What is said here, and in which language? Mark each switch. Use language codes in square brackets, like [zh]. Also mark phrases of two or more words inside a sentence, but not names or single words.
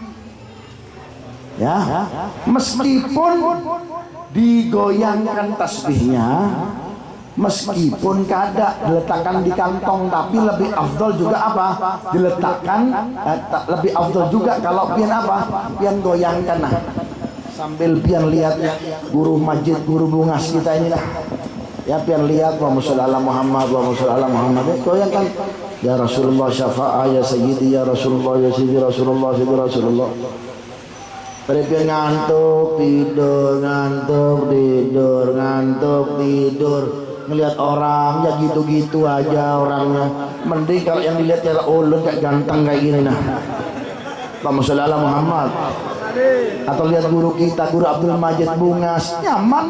[bjn] Ya, meskipun digoyangkan tasbihnya, meskipun kada diletakkan di kantong, tapi lebih afdol juga apa? Lebih afdol juga kalau pian apa? Pian goyangkan, nah, sambil pian lihat guru masjid, guru bungas kita ini lah. Ya, pian lihat [ar] اللهم صل على محمد, اللهم صل على محمد. [bjn] Goyangkan. [ar] يا رسول الله شفاعة، يا سيدي، يا رسول الله، يا سيدي رسول الله، سيدي رسول الله. [bjn] Tapi ngantuk, tidur. [id] Ngelihat orang ya gitu-gitu aja orangnya. [bjn] Mending kalau yang dilihat ya ulun kayak ganteng kayak gini nah. [ar] اللهم صل على محمد. [bjn] Atau lihat guru kita, Guru Abdul Majid Bungas, nyaman.